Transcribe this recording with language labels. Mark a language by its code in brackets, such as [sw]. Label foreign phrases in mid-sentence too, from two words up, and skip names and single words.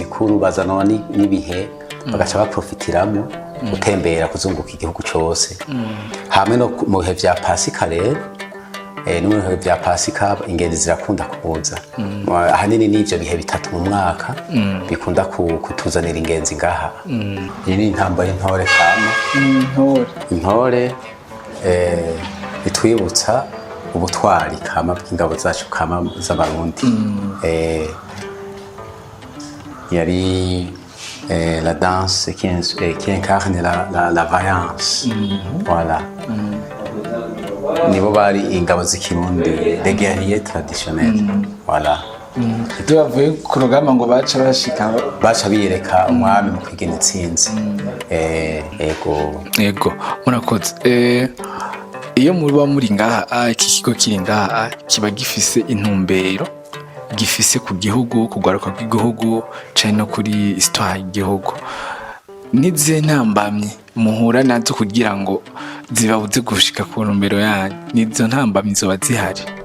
[rn] mikuru bazanwa n'ibihe bagaca baprofitiramo gutembera kuzunguka igihugu cyose hamwe no mu bihe vya Pasika rero no mu bihe vya Pasika ingenzi zirakunda kuza ahanini n'ivyo bihe bitatu mu mwaka bikunda kutuzanira ingenzi ngaha iyi ni intamba y'intore kama intore bitwibutsa ubutwari kama bw'ingabo zacu kama z'abarundi [fr] yari la danse qui incarne la vaillance voilà [rn] nibo bari ingabo z'ikirundi [fr] les guerriers traditionnels voilà [rn] tubavuye ku rugamba ngo baca biyereka umwami mu kwigena intsinzi yego murakoze iyo muba muri ngaha iki kigo kiri ngaha kiba gifise intumbero gifise ku gihugu kugaruka kw'igihugu cyane no kuri histoire y'igihugu nize ntambamye muhura nazo kugira ngo zibabuze gushika ku ntumbero yanyu nizo ntambamye zoba zihari